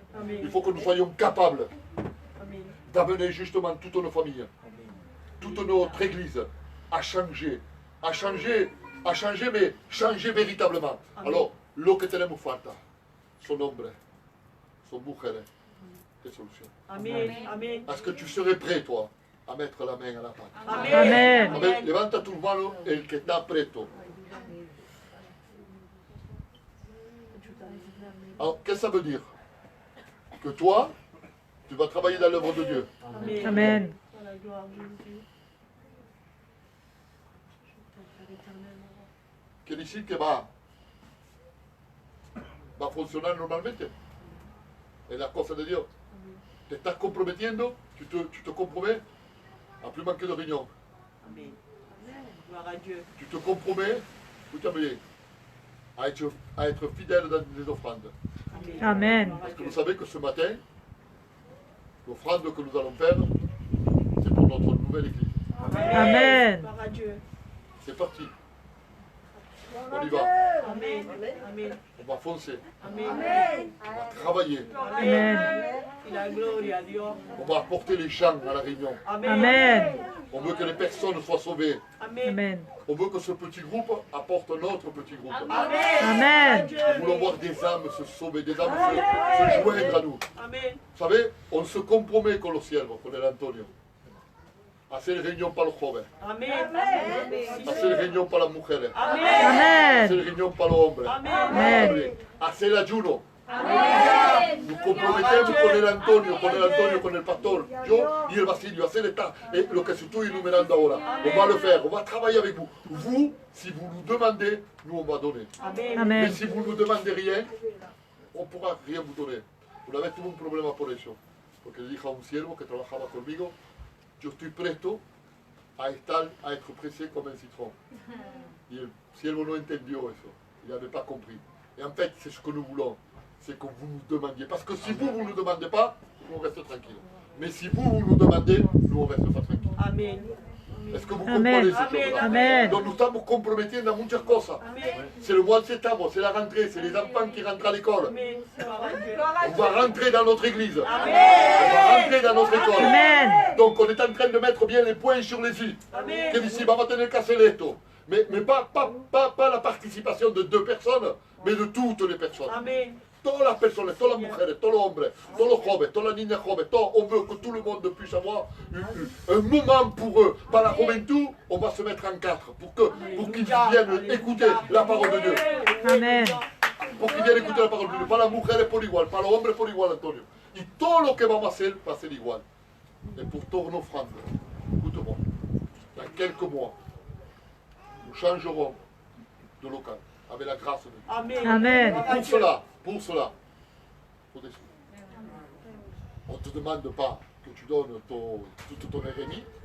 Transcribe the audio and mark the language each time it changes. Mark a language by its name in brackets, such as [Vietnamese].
[French] Il faut que nous soyons capables d'amener justement toute nos familles, toute notre église à changer, mais changer véritablement. [Spanish] Alors, lo que tenemos falta son hombres, son mujeres, [French] des solutions. [Spanish] Amen. [French] Est-ce que tu serais prêt, toi, à mettre la main à la pâte? Amen. Amen. [Spanish] Levanta tu mano el que está preto. [French] Alors, qu'est-ce que ça veut dire? Que toi, tu vas travailler dans l'œuvre de Dieu. Amen. [Spanish] Quiere decir que va a funcionar normalmente. Es la cosa de Dios. Te estás comprometiendo, [French] tu te compromets à plus manquer de réunion. Amen. Gloire à Dieu. Tu te compromets, écoutez bien, à être fidèle dans les offrandes. Amen. Parce que vous savez que ce matin, l'offrande que nous allons faire, c'est pour notre nouvelle église. Amen. Gloire à Dieu. C'est parti. On y va. Amen. Amen. On va foncer. Amen. On va travailler. Amen. Et la gloire à Dieu. On va apporter les gens à la réunion. Amen. On veut que les personnes soient sauvées. Amen. On veut que ce petit groupe apporte un autre petit groupe. Amen. Nous voulons voir des âmes se sauver, des âmes se joindre à nous. Amen. Vous savez, on se compromet [Spanish] con los siervos, con el Antonio. Hacer reunión para los jóvenes. Amen. Hacer reunión para las mujeres. Amen. Hacer reunión para los hombres. Amen. Hacer ayuno. Nos comprometemos con el Antonio, con el pastor, yo y el Basilio, hacer lo que estoy enumerando ahora. [French] On va le faire, on va travailler avec vous. Vous, si vous nous demandez, nous on va donner. Amen. Mais si vous ne nous demandez rien, on ne pourra rien vous donner. [Spanish] Una vez tuve un problema por eso, porque le dije a un siervo que trabajaba conmigo, yo estoy presto a [French] être pressé comme un citron. [Spanish] Y el siervo no entendió eso, [French] il n'avait pas compris. Et en fait, c'est ce que nous voulons. C'est que vous nous demandiez. Parce que si vous ne nous demandez pas, nous on reste tranquille. Mais si vous nous demandez, nous on reste pas tranquille. Amen. Est-ce que vous Amen. comprenez cette chose-là? Amen. Donc nous [Spanish] estamos comprometiendo a muchas cosas. [French] C'est le mois de septembre, c'est la rentrée, c'est les enfants qui rentrent à l'école. Amen. Gloire à Dieu. On va rentrer dans notre église. On va rentrer dans notre école. Amen. Donc on est en train de mettre bien les points sur les i. Amen. Que d'ici, [Spanish] vamos a tener que hacer esto. [French] Mais pas la participation de 2 personnes, mais de toutes les personnes. Amen. [Spanish] Todas las personas, todas las mujeres, todos los hombres, todos los jóvenes, todas las niñas jóvenes, [French] on veut que tout le monde puisse avoir un moment pour eux. Par [Spanish] la juventud, [French] on va se mettre en 4 pour qu'ils viennent écouter la parole de Dieu. Amen. Pour qu'ils viennent écouter la parole de Dieu. [Spanish] Para las mujeres por igual, para los hombres por igual, Antonio. Y todo lo que vamos a hacer va a ser igual. [French] Et pour todas nos offrandes, écoute-moi, dans quelques mois, nous changerons de local avec la grâce de Dieu. Amen. Amen. Pour cela, faut des sous. On ne te demande pas que tu donnes toute ton RMI.